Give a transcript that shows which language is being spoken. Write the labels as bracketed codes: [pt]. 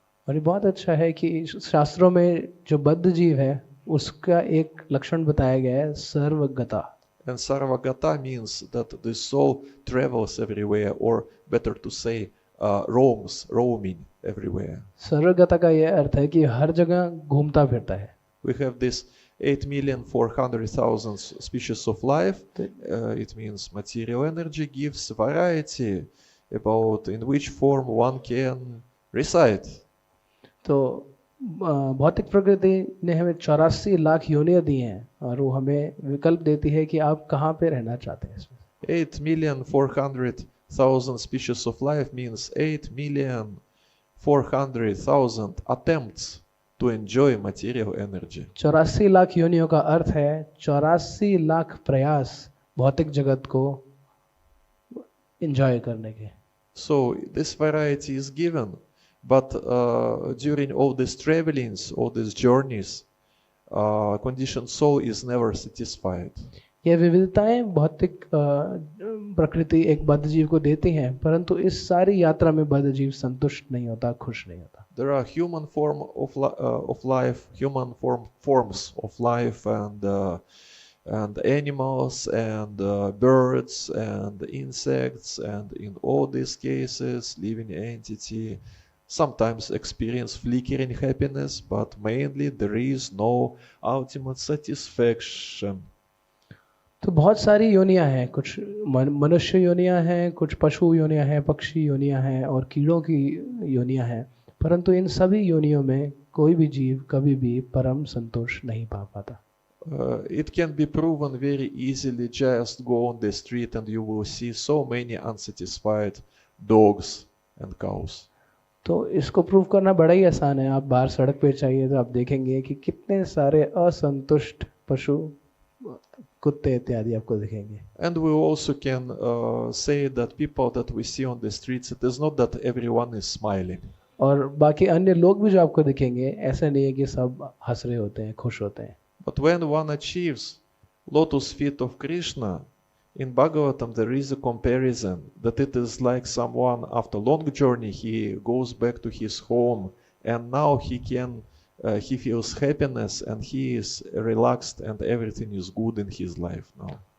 [hi] और ये बहुत अच्छा है कि शास्त्रों में जो बद्ध जीव है उसका एक लक्षण बताया गया है, सर्वगता. [en] And sarvagata means that the soul travels everywhere, or better to say, roaming everywhere. [hi] सर्वगता का यह अर्थ है कि हर जगह घूमता फिरता है. [en] We have this 8,400,000 species of life. It means material energy gives variety about in which form one can reside. [hi] तो भौतिक प्रकृति ने हमें 84 लाख योनियां दी हैं और वो हमें विकल्प देती है कि आप कहाँ पे रहना चाहते हैं इसमें. [en] 8,400,000 species of life means 8,400,000 attempts to enjoy material energy. [hi] 84 lakh योनियों का अर्थ है 84 लाख प्रयास भौतिक जगत को एंजॉय करने के. [en] So this variety is given, but during all these travelings, all these journeys, conditioned soul is never satisfied. [hi] ये विविधताएं भौतिक प्रकृति एक बद्ध जीव को देती हैं, परंतु इस सारी यात्रा में बद्ध जीव संतुष्ट नहीं होता, खुश नहीं होता. [en] There are human life, forms of life, and animals and birds and insects, and in all these cases, living entity sometimes experience flickering happiness, but mainly there is no ultimate satisfaction. [hi] तो बहुत सारी योनियां हैं, कुछ मनुष्य योनियां हैं, कुछ पशु योनियां हैं, पक्षी योनियां हैं और कीड़ों की योनियां हैं, परंतु इन सभी योनियों में कोई भी जीव कभी भी परम संतोष नहीं पा पाता. [en] It can be proven very easily. Just go on the street and you will see so many unsatisfied dogs and cows. [hi] तो इसको प्रूव करना बड़ा ही आसान है. आप बाहर सड़क पे चाहिए तो आप देखेंगे कि कितने सारे असंतुष्ट पशु, कुत्ते इत्यादि आपको दिखेंगे. [en] And we also can say that people that we see on the streets, it is not that everyone is smiling. [hi] और बाकी अन्य लोग भी जो आपको दिखेंगे, ऐसा नहीं है कि सब हंस रहे होते हैं, खुश होते हैं. [en] But when one achieves lotus feet of Krishna, in Bhagavatam there is a comparison that it is like someone after long journey, he goes back to his home and now he feels happiness and he is relaxed and everything is good in his life now.